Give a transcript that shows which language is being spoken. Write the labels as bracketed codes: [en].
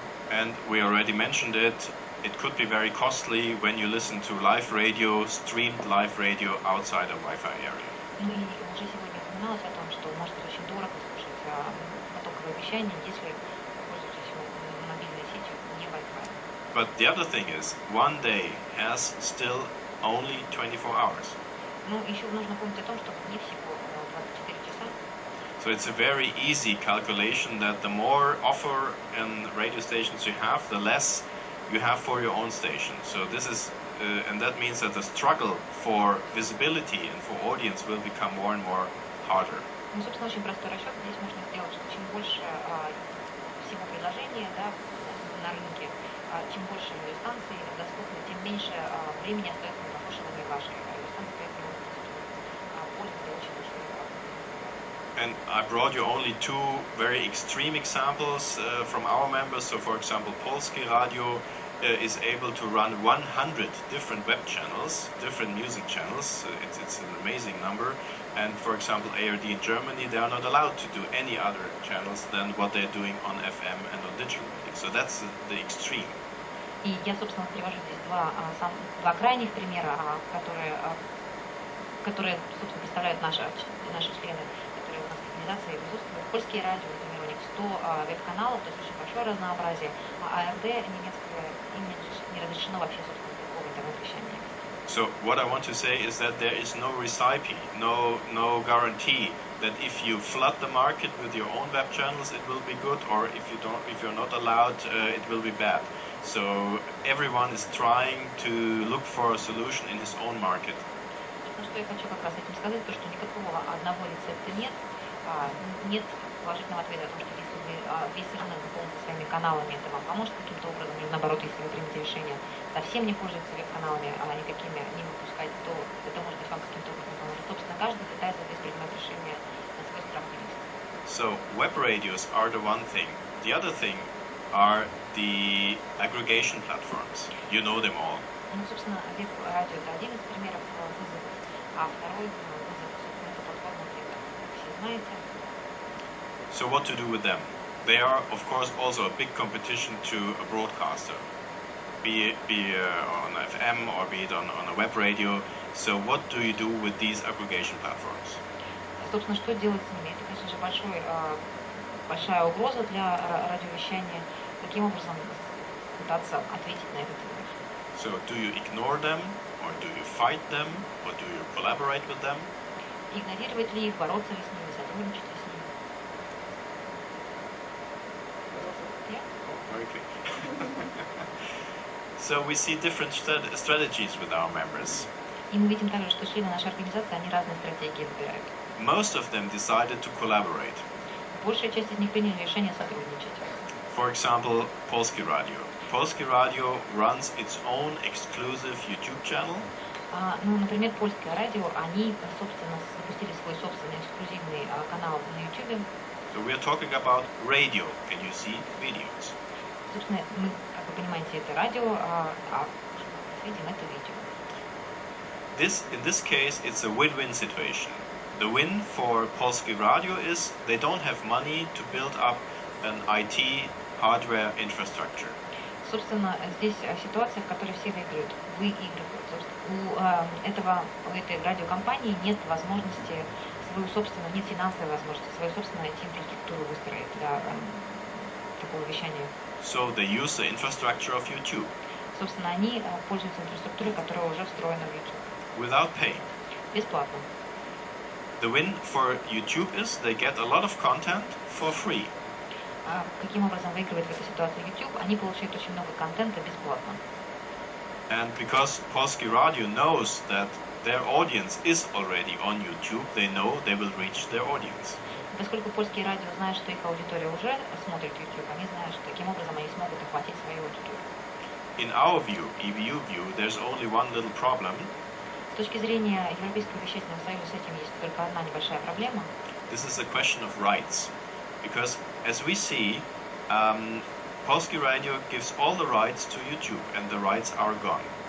[en] And we already mentioned it. It could be very costly when you listen to live radio, streamed live radio outside a Wi-Fi area. [ru] Ну и уже сегодня упоминалось о том, что может быть очень дорого слушать потоковое вещание, если пользуетесь мобильной сетью не Wi-Fi. [en] But the other thing is, one day has still only 24 hours. [ru] Ну, еще нужно помнить о том, что не всего 24 часа. [en] So it's a very easy calculation that the more offer and radio stations you have, the less you have for your own station. So this is, and that means that the struggle for visibility and for audience will become more and more harder. [ru] Ну, собственно, очень простой расчет. Здесь можно сделать, что чем больше всего предложения, да, на рынке, чем больше радиостанций доступны, тем меньше времени остается на прослушивание вашей радиостанции, поэтому пользователь очень большой. [en] And I brought you only two very extreme examples from our members. So, for example, Polskie Radio is able to run 100 different web channels, different music channels. It's an amazing number. And, for example, ARD in Germany, they are not allowed to do any other channels than what they're doing on FM and on digital radio. So that's the extreme. [ru] И я, собственно, привожу здесь два крайних примера, которые, собственно, представляют наши члены, которые у нас в организации присутствуют. Польские радио, например, у них 100 веб-каналов, то есть очень большое разнообразие, а АРД немецкое, им не разрешено вообще, собственно, такого интернет-вещания. [en] So what I want to say is that there is no recipe, no guarantee that if you flood the market with your own web channels, it will be good, or if you're not allowed, it will be bad. So everyone is trying to look for a solution in his own market. [ru] Что я хочу как раз этим сказать, то, что никакого одного рецепта нет, нет положительного ответа о том, что если вы весь рынок заполните своими каналами, это вам поможет каким-то образом, или наоборот, если вы примете решение совсем не пользоваться веб-каналами, никакими не выпускать, то это может быть вам каким-то образом поможет. Собственно, каждый пытается здесь принимать решение на свой страх и риск. [en] So web radios are the one thing. The other thing are the aggregation platforms. You know them all. [ru] Ну, собственно, веб-радио – это один из примеров вызовов, а второй вызов, собственно, это платформа, как все знаете. [en] So what to do with them? They are, of course, also a big competition to a broadcaster, be it on FM or be it on a web radio. So what do you do with these aggregation platforms? [ru] Собственно, что делать с ними? Это, конечно же, большая угроза для радиовещания. Каким образом пытаться ответить на этот вопрос? [en] So do you ignore them, or do you fight them, or do you collaborate with them? [ru] Игнорировать ли их, бороться ли с ними, сотрудничать ли с ними? [en] Very quick. So we see different strategies with our members. [ru] И мы видим также, что члены нашей организации, они разные стратегии выбирают. [en] Most of them decided to collaborate. [ru] Большая часть из них приняли решение сотрудничать. [en] For example, Polskie Radio. Polskie Radio runs its own exclusive YouTube channel. [ru] Ну, например, Польское радио, они, собственно, запустили свой собственный эксклюзивный канал на YouTube. [en] So we are talking about radio. Can you see videos? [ru] Собственно, мы, как вы понимаете, это радио, а видим это видео. [en] In this case, it's a win-win situation. The win for Polskie Radio is they don't have money to build up an IT hardware infrastructure. [ru] Собственно, здесь ситуация, в которой все выиграют. Выигрывают. У этой радиокомпании нет возможности свою собственную, нет финансовой возможности, свою собственную IT-инфраструктуру выстроить для такого вещания. [en] So they use the infrastructure of YouTube. [ru] Собственно, они пользуются инфраструктурой, которая уже встроена в YouTube. [en] Without paying. [ru] Бесплатно. [en] The win for YouTube is they get a lot of content for free. [ru] Каким образом выигрывает в этой ситуации YouTube? Они получают очень много контента бесплатно. [en] And because Polski Radio knows that their audience is already on YouTube, they know they will reach their audience. [ru] Поскольку польские радио знают, что их аудитория уже смотрит YouTube, они знают, что таким образом они смогут охватить свою аудиторию. [en] In our view, EBU view, there's only one little problem. [ru] С точки зрения Европейского вещательного союза с этим есть только одна небольшая проблема. [en] This is a question of rights. Because as we see, Polski Radio gives all the rights to YouTube and the rights are gone.